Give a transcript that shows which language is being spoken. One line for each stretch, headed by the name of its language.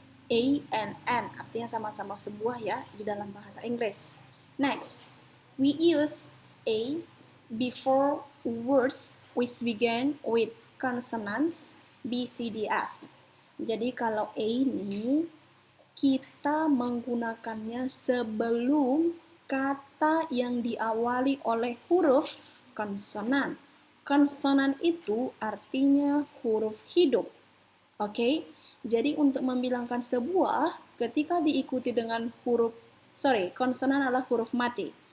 Indonesian: A and N artinya sama-sama sebuah ya di dalam bahasa Inggris.
English: Next, we use A before words which begin with consonants B, C, D, F.
Indonesian: Jadi kalau A ini kita menggunakannya sebelum kata yang diawali oleh huruf konsonan. Konsonan itu artinya huruf hidup. Oke, jadi untuk membilangkan sebuah, ketika diikuti dengan konsonan adalah huruf mati.